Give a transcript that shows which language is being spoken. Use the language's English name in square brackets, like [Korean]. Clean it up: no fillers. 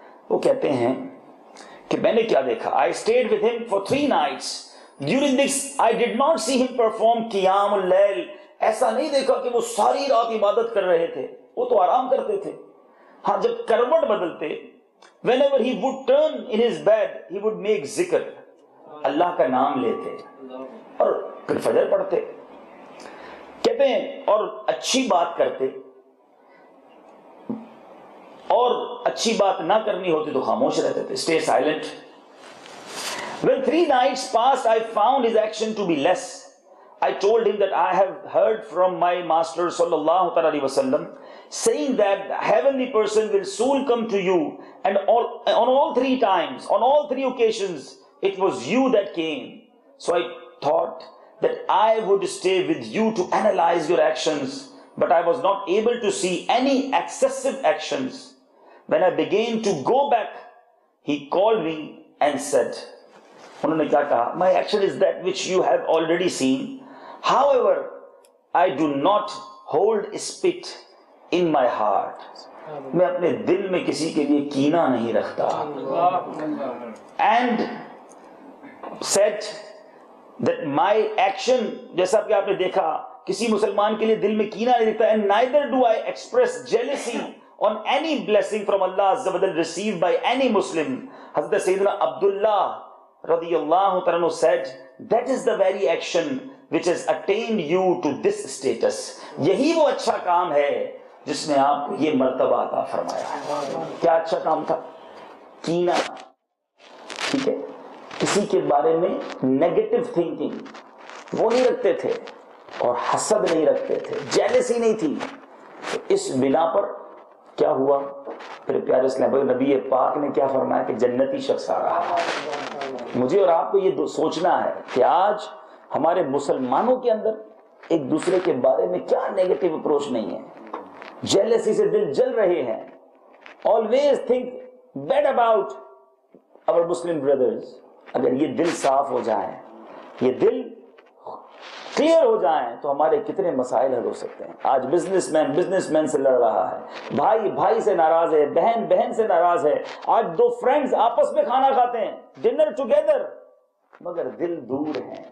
[Urdu] وہ کہتے ہیں کہ میں نے کیا دیکھا, [English] I stayed with him for 3 nights. During this I did not see him perform qiyam al-layl. [Urdu] ایسا نہیں دیکھا کہ وہ ساری رات عبادت کر رہے تھے, وہ تو آرام کرتے تھے. ہاں جب کروٹ بدلتے, [English] whenever he would turn in his bed he would make zikr, [Urdu] اللہ کا نام لیتے اور پھر فجر پڑھتے. کہتے ہیں اور اچھی بات کرتے, اور اچھی بات نہ کرنی ہوتی تو خاموش رہتے تھے, [English] stay silent. When 3 nights passed, I found his action to be less. I told him that I have heard from my master sallallahu alaihi wasallam saying that the heavenly person will soon come to you, and on all 3 times, on all 3 occasions, it was you that came. So I thought that I would stay with you to analyze your actions, but I was not able to see any excessive actions. When I began to go back, he called me and said, [Urdu] انہوں نے کیا کہا, [English] my action is that which you have already seen. However, I do not hold spit in my heart. [Urdu] میں اپنے دل میں کسی کے لیے کینہ نہیں رکھتا. [English] And said that my action, [Urdu] جیسا کہ آپ نے دیکھا, کسی مسلمان کے لیے دل میں کینہ نہیں رکھتا. [English] And neither do I express jealousy on any blessing from Allah Azza wa Jalla received by any Muslim. Hazrat Sayyidina Abdullah radiyallahu ta'ala said, that is the very action which has attained you to this status. [Urdu] یہی وہ اچھا کام ہے جس نے آپ کو یہ مرتبہ عطا فرمایا ہے. کیا اچھا کام تھا؟ کینہ. ٹھیک ہے, کسی کے بارے میں نیگیٹو تھنکنگ وہ نہیں رکھتے تھے, اور حسد نہیں رکھتے تھے, جیلسی نہیں تھی. تو اس بنا پر کیا ہوا؟ پھر پیارے اسلام نبی پاک نے کیا فرمایا کہ جنتی شخص آ رہا ہے. مجھے اور آپ کو یہ سوچنا ہے کہ آج ہمارے مسلمانوں کے اندر ایک دوسرے کے بارے میں کیا نیگیٹو اپروچ نہیں ہے. جیلسی سے دل جل رہے ہیں. [English] always think bad about our Muslim brothers. [Urdu] اگر یہ دل صاف ہو جائیں, یہ دل کلیئر ہو جائیں تو ہمارے کتنے مسائل حل ہو سکتے ہیں. آج بزنس مین سے لڑ رہا ہے, بھائی بھائی سے ناراض ہے, بہن بہن سے ناراض ہے. آج 2 فرینڈز آپس میں کھانا کھاتے ہیں, ڈنر ٹوگیدر, مگر دل دور ہیں.